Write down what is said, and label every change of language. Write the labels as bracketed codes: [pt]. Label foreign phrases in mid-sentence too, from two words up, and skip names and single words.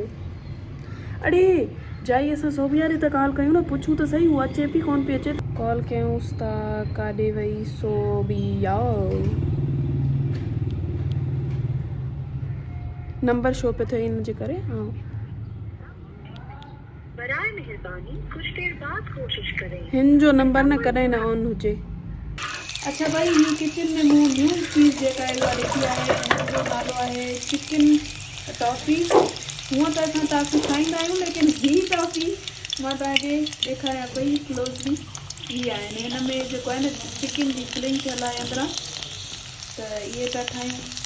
[sd] अड़े जाई, असां सोबिया ॾे त कॉल कयूं न, पुछूं त सही, उहा अचे पई कोन पई अचे। कॉल कयूंसि था, काॾे वई सोबिया? नंबर शो पियो थिए इन जे करे। हा [ur] براۓ مہربانی کچھ دیر بعد کوشش کریں. [sd] हिन जो नंबर न कॾहिं न ऑन हुजे। अच्छा भाई, ये किचन में मूं न्यू चीज़ जेका आहे उहा ॾिठी आहे, हिन जो नालो आहे चिकन टॉफ़ी। हूअं त असां टॉफ़ी खाईंदा आहियूं, लेकिन ही टॉफ़ी मां तव्हांखे ॾेखारियां पई क्लोजली। ही आहिनि, हिन में जेको आहे न चिकन जी फिलिंग थियल आहे अंदरां, त इहे था ठाहियूं।